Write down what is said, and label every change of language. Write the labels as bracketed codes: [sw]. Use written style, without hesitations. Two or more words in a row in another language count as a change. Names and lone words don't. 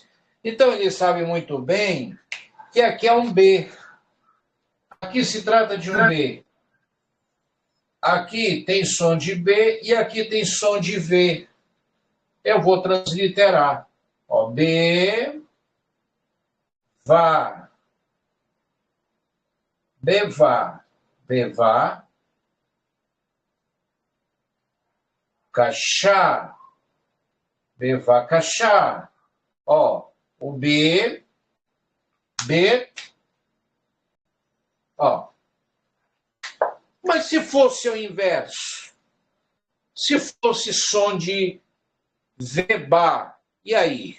[pt] Então ele sabe muito bem que aqui é um B. Aqui se trata de um B. Aqui tem som de B e aqui tem som de V. Eu vou transliterar. Ó, B, vá, [he] bevá, bevá, cachá, Bevakashá. [pt] Ó, o B, ó. Mas se fosse o inverso, se fosse som de veba, e aí?